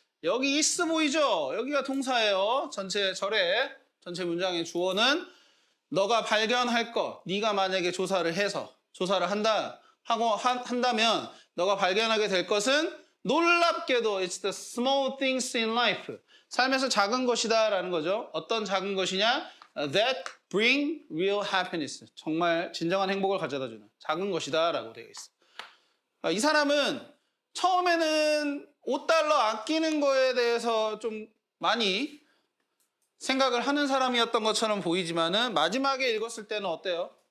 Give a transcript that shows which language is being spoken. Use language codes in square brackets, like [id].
[ko] 여기 is 보이죠? 여기가 동사예요. 전체 절에 전체 문장의 주어는 너가 발견할 것. 네가 만약에 조사를 해서 조사를 한다면 너가 발견하게 될 것은 놀랍게도 [en] it's the small things in life. [ko] 삶에서 작은 것이다라는 거죠. 어떤 작은 것이냐? [en] That bring real happiness. [ko] 정말 진정한 행복을 가져다 주는 작은 것이다라고 되어 있어. 이 사람은 처음에는 5달러 아끼는 거에 대해서 좀 많이 생각을 하는 사람이었던 것처럼 보이지만은 마지막에 읽었을 때는 어때요?